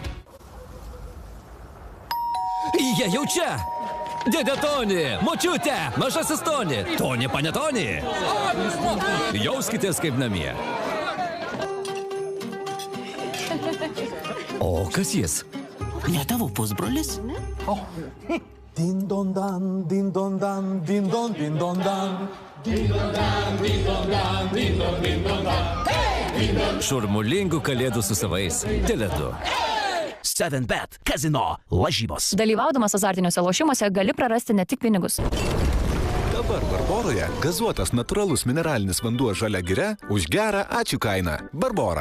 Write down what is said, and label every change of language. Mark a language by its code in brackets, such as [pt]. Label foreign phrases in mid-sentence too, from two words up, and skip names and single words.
[lt] Jie jau čia! Dėdė Toni, močiutė, mažasis Toni, Toni panetoni. Jauskitės kaip namie. O kas jis? Ne tavo pusbrolis? Din-don-dan, din-don-dan, din-don, din-don-dan. Din-don-dan, din-don-dan, din-don, din-don-dan. Šurmulingų kalėdų su savais. Tele2. 7bet kazino lažybos. Dalyvaudamas azartiniuose lošimuose gali prarasti ne tik pinigus. Dabar Barboroje gazuotas natūralus mineralinis vanduo žalia giria už gerą ačiū kainą. Barbora.